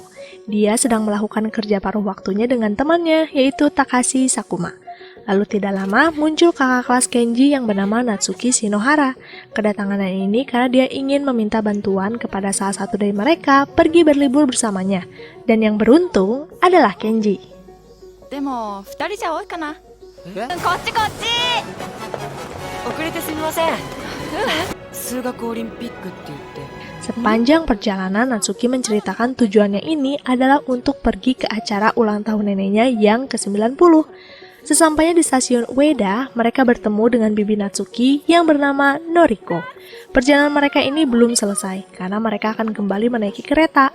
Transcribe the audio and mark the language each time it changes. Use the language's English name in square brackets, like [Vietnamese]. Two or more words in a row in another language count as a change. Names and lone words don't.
[Indonesian] Dia sedang melakukan kerja paruh waktunya dengan temannya, yaitu Takashi Sakuma. Lalu tidak lama muncul kakak kelas Kenji yang bernama Natsuki Shinohara. Kedatangannya ini karena dia ingin meminta bantuan kepada salah satu dari mereka pergi berlibur bersamanya. Dan yang beruntung adalah Kenji. [Japanese] でも2人じゃ多いかな。こっちこっち。遅れてすみません。数学オリンピックって言って。 [Indonesian] Sepanjang perjalanan, Natsuki menceritakan tujuannya ini adalah untuk pergi ke acara ulang tahun neneknya yang ke-90. Sesampainya di stasiun Ueda, mereka bertemu dengan bibi Natsuki yang bernama Noriko. Perjalanan mereka ini belum selesai, karena mereka akan kembali menaiki kereta.